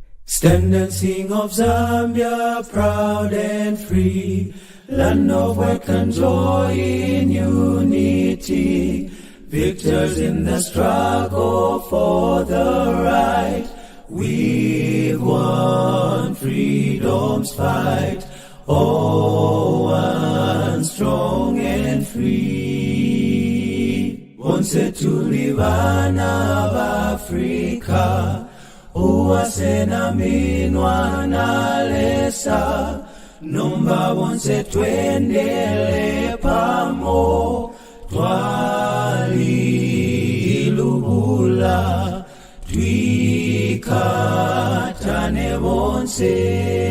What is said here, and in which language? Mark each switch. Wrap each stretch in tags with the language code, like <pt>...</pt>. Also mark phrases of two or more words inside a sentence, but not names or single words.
<en>Stand and sing of Zambia, proud and free, land of work and joy in unity, victors in the struggle for the right. We've won freedom's fight, oh, one strong and free.</en> <bem>Bonse tulivana b'Afrika, uwasena minwa na lesa, nomba bonse twendele pamo, twalilubula, twikatane bonse.</bem>